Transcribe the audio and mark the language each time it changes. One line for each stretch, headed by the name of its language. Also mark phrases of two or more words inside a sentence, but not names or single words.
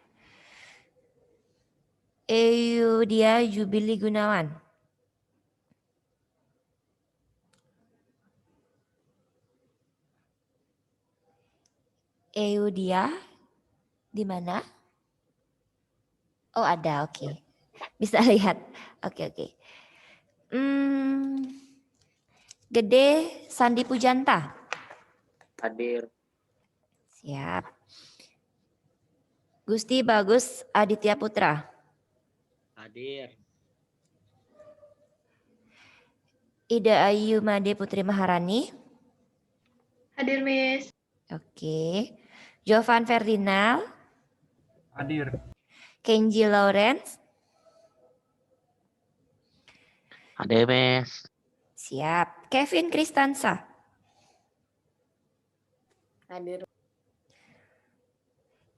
Indonesian: Eudia Jubili Gunawan. Eudia di mana? Oh, ada, oke. Bisa lihat. Oke. Gede Sandi Pujanta. Hadir. Siap. Gusti Bagus Aditya Putra. Hadir. Ida Ayu Made Putri Maharani. Hadir, Miss. Oke. Jovan Ferdinand. Hadir. Kenji Lawrence. Hadir, Miss. Siap. Kevin Kristansa. Hadir.